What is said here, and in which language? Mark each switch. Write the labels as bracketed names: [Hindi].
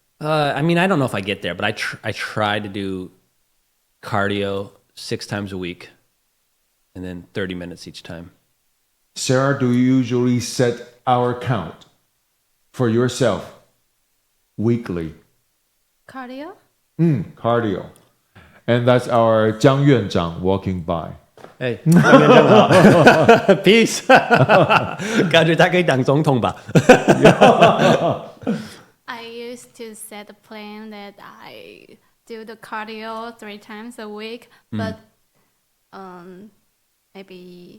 [English] I mean, I don't know if I get there, but I try to do cardio 6 times a week, and then 30 minutes each time. Sarah, do you usually set hour count for yourself weekly? Cardio? Cardio. And that's our 江院长 walking by. [Chinese] 哎，张院长好，peace， 感觉他可以当总统吧？ [English] I used to set a plan that I do the cardio 3 times a week, but maybe